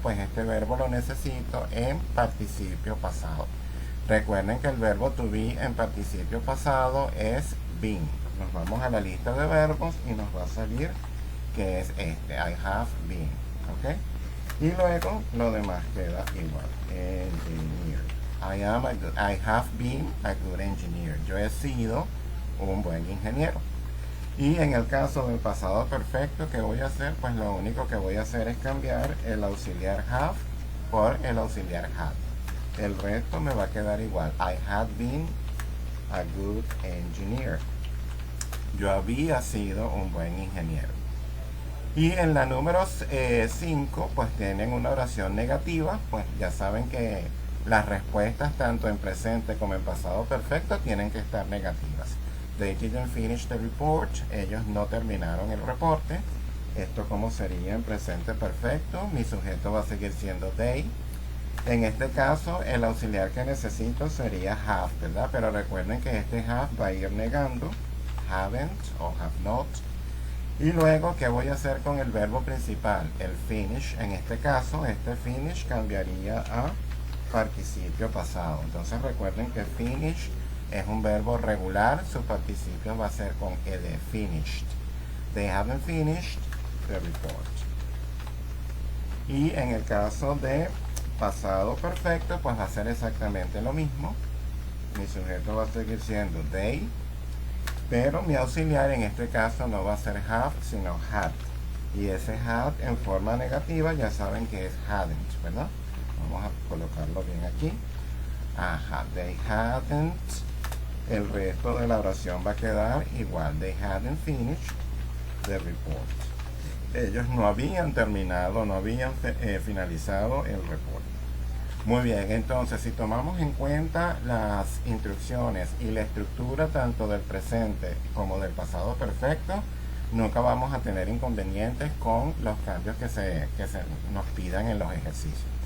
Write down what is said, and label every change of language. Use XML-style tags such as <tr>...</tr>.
<es>Pues este verbo lo necesito en participio pasado. Recuerden que el verbo to be en participio pasado es been. Nos vamos a la lista de verbos y nos va a salir que es este,</es> <en>I have been,</en> <es>¿ok? Y luego lo demás queda igual.</es> <en>Engineer. I have been a good engineer.</en> <es>Yo he sido un buen ingeniero. Y en el caso del pasado perfecto, ¿qué voy a hacer? Pues lo único que voy a hacer es cambiar el auxiliar have por el auxiliar had. El resto me va a quedar igual.</es> <en>I had been a good engineer.</en> <es>Yo había sido un buen ingeniero. Y en la número 5, pues tienen una oración negativa. Pues ya saben que las respuestas tanto en presente como en pasado perfecto tienen que estar negativas.</es> <en>They didn't finish the report.</en> <es>Ellos no terminaron el reporte. Esto como sería en presente perfecto. Mi sujeto va a seguir siendo they. En este caso, el auxiliar que necesito sería have, ¿verdad? Pero recuerden que este have va a ir negando. Haven't o have not. Y luego, ¿qué voy a hacer con el verbo principal? El finish. En este caso, este finish cambiaría a participio pasado. Entonces recuerden que finish es un verbo regular, su participio va a ser con ed, finished.</es> <en>They haven't finished the report.</en> <es>Y en el caso de pasado perfecto, pues va a ser exactamente lo mismo. Mi sujeto va a seguir siendo they, pero mi auxiliar en este caso no va a ser have, sino had. Y ese had en forma negativa ya saben que es hadn't, ¿verdad? Vamos a colocarlo bien aquí. Ajá,</es> <en>they hadn't.</en> <es>El resto de la oración va a quedar igual.</es> <en>They hadn't finished the report.</en> <es>Ellos no habían terminado, no habían finalizado el reporte. Muy bien, entonces si tomamos en cuenta las instrucciones y la estructura tanto del presente como del pasado perfecto, nunca vamos a tener inconvenientes con los cambios que se nos pidan en los ejercicios.</es>